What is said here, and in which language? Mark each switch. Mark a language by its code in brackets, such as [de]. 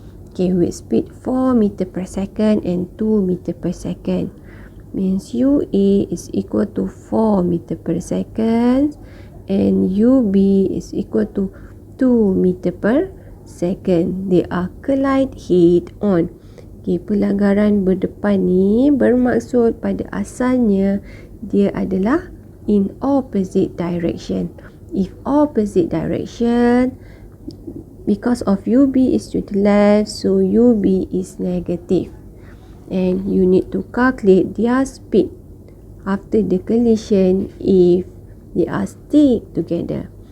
[en] Okay, with speed 4 meter per second and 2 meter per second, means UA is equal to 4 meter per second and UB is equal to 2 meter per second. They are collide head on. [ms] Okay, pelanggaran berdepan ni bermaksud pada asalnya dia adalah [en] in opposite direction. If opposite direction, because of UB is to the left, so UB is negative. And you need to calculate their speed after the collision if they are stick together.